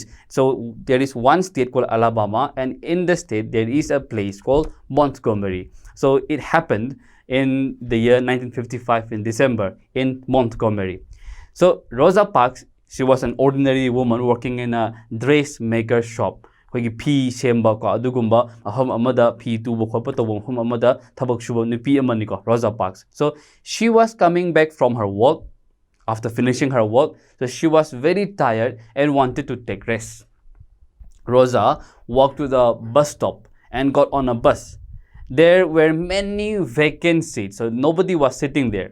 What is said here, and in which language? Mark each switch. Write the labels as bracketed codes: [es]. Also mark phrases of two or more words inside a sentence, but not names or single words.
[en] So there is one state called Alabama, and in the state there is a place called Montgomery. So it happened in the year 1955 in December in Montgomery. So Rosa Parks, she was an ordinary woman working in a dressmaker shop. [mni] P Shemba ko adugumba aham amada P tubo khopa tobong hum amada thabak shuba nupi amani ko Rosa Parks. [en] So she was coming back from her work after finishing her work. So she was very tired and wanted to take rest. Rosa walked to the bus stop and got on a bus. There were many vacant seats, so nobody was sitting there.